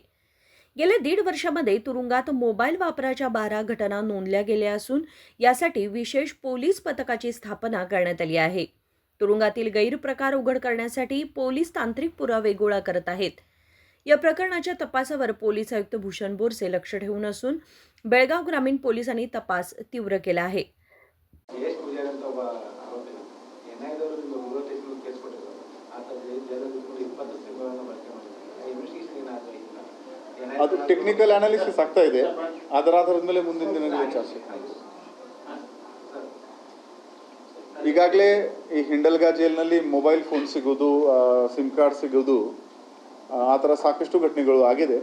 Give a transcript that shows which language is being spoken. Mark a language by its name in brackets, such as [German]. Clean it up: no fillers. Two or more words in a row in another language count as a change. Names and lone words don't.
[Marathi] गेल्या 1.5 वर्षामध्ये तुरुंगात मोबाईल वापराच्या 12 घटना नोंदल्या गेल्या असून यासाठी विशेष पोलीस पथकाची स्थापना करण्यात आली आहे. तुरुंगातील गैरप्रकार उघड करण्यासाठी पोलीस तांत्रिक पुरावे गोळा करत आहेत. या प्रकरणाच्या तपासावर पोलीस आयुक्त भूषण बोरसे लक्ष ठेवून असून बेळगाव ग्रामीण पोलिसांनी तपास तीव्र केला आहे. [Kannada] ಅದು [English] technical analysis [Kannada] ಆಗ್ತಾ ಇದೆ. ಅದರ ಆಧಾರದ ಮೇಲೆ ಮುಂದಿನ ದಿನಗಳಲ್ಲಿ ಚರ್ಚೆ. ಈಗಾಗಲೇ ಈ ಹಿಂಡಲ್ಗಾ ಜೈಲಿನಲ್ಲಿ [English] mobile phone [Kannada] ಸಿಗೋದು, [English] SIM card [Kannada] ಸಿಗೋದು, ಆ ಥರ ಸಾಕಷ್ಟು ಘಟನೆಗಳು ಆಗಿದೆ.